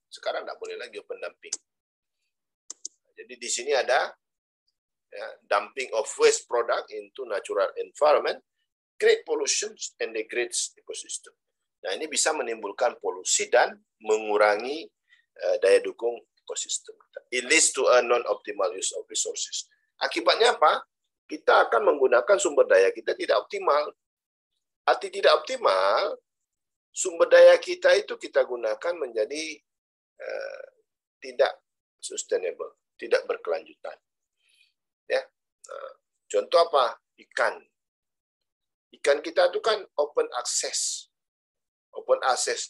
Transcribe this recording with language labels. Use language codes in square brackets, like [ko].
[id] Sekarang tidak boleh lagi open dumping. Jadi di sini ada [en] dumping of waste product into natural environment, create pollution and degrades ecosystem. [id] Nah, ini bisa menimbulkan polusi dan mengurangi daya dukung ekosistem. [en] It leads to a non-optimal use of resources. [id] Akibatnya apa? Kita akan menggunakan sumber daya kita tidak optimal. Arti tidak optimal, sumber daya kita itu kita gunakan menjadi tidak sustainable, tidak berkelanjutan. Ya, contoh apa? Ikan. Ikan kita itu kan open access. Open access.